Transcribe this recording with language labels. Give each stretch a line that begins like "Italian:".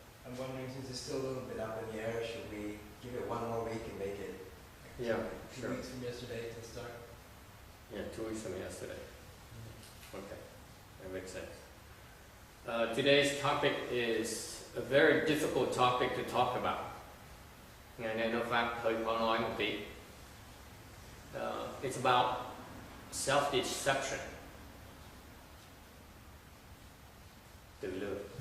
English: I'm wondering, since it's still a little bit up in the air, should we give it 1 more week and make it 2 weeks from yesterday to start? Yeah, 2 weeks from yesterday. Okay, that makes sense. Today's topic is a very difficult topic to talk about.
Vietnamese: Ngày nay nói Pháp hơi khó nói một tí.
English: It's about self-deception.
Vietnamese: Tự lừa.